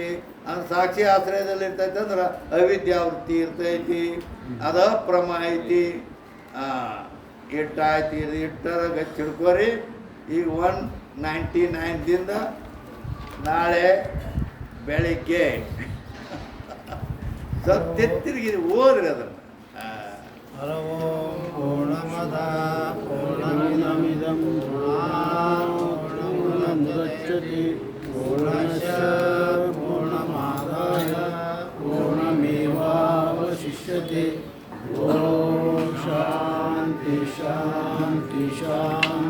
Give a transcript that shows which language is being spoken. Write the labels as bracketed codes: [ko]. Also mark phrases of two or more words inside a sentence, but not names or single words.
[kn] ಅಂದ್ರೆ ಸಾಕ್ಷಿ ಆಶ್ರಯದಲ್ಲಿ ಇರ್ತೈತಿ ಅಂದ್ರೆ ಅವಿದ್ಯಾವೃತ್ತಿ ಇರ್ತೈತಿ, ಅದ ಪ್ರಮ ಐತಿ. ಇಟ್ಟಾಯ್ತು, ಇದು ಇಟ್ಟರ ಗಚ್ಚಿ ಹಿಡ್ಕೋರಿ. ಈಗ 199ದಿಂದ ನಾಳೆ ಬೆಳಿಗ್ಗೆ ಸ್ವಲ್ಪ ತಿರುಗಿ ಓದ್ರಿ ಅದನ್ನು. [sa] पूर्णमद पूर्णमिदं पूर्णमुदच्यते पूर्णस्य पूर्णमादाय पूर्णमेवावशिष्यते. ॐ शान्ति शान्ति शान्ति.